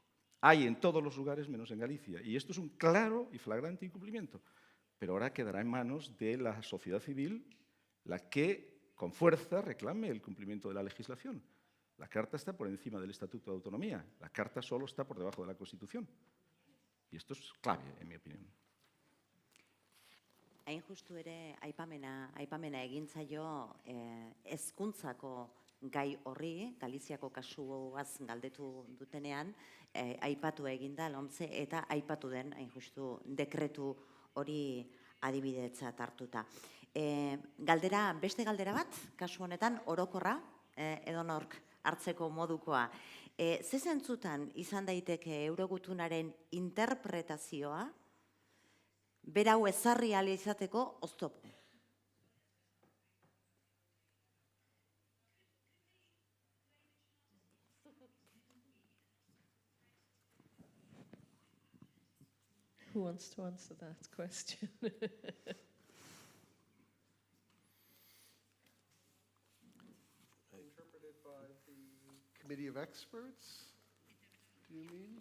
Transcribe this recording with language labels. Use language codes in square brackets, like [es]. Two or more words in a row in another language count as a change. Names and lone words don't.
[es] Hay en todos los lugares menos en Galicia. Y esto es un claro y flagrante incumplimiento. Pero ahora quedará en manos de la sociedad civil la que con fuerza reclame el cumplimiento de la legislación. La Carta está por encima del Estatuto de Autonomía. La Carta solo está por debajo de la Constitución. Y esto es clave, en mi opinión. [eu] Hain justu ere aipamena egin zaio hezkuntzako gai horri, Galiziako kasuaz galdetu dutenean, aipatu eginda LOMCE eta aipatu den hain justu dekretu hori adibidetzat hartuta. Beste galdera bat, kasu honetan, orokorra, edonork hartzeko modukoa. Ze zentzutan izan daiteke Eurogutunaren interpretazioa berau ezarri ahal izateko oztopo? [en] Who wants to answer that question? Interpreted by the Committee of Experts, do you mean?